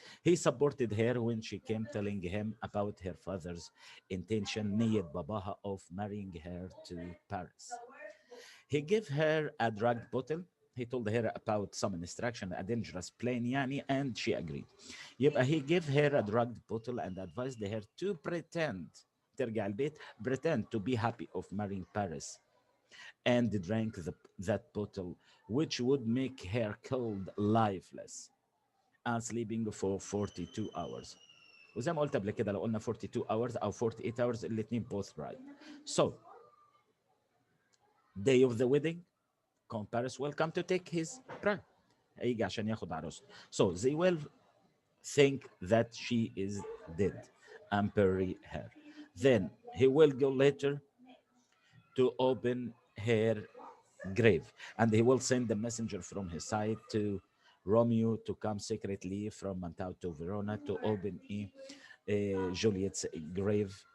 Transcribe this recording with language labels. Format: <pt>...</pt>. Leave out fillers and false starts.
<en>He supported her when she came telling him about her father's intention</en> <ar>نية باباها</ar> <en>of marrying her to Paris. He gave her a drugged bottle. He told her about some instruction, a dangerous plan</en> <ar>يعني,</ar> <en>and she agreed.</en> <ar>يبقى</ar> <en>he gave her a drugged bottle and advised her to pretend</en> <ar>ترجع البيت</ar> <en>pretend to be happy of marrying Paris and drank that bottle, which would make her cold, lifeless, and sleeping for 42 hours.</en> <ar>وزي ما قلت قبل كده لو قلنا</ar> <en>42 hours</en> <ar>أو</ar> <en>48 hours</en> <ar>الاثنين</ar> <en>both right. So, day of the wedding, Count Paris will come to take his bride.</en> <ar>هيجي عشان ياخد عروسته.</ar> <en>So they will think that she is dead and bury her. Then he will go later to open her grave, and he will send the messenger from his side to Romeo to come secretly from Mantau to Verona to open Juliet's grave.</en>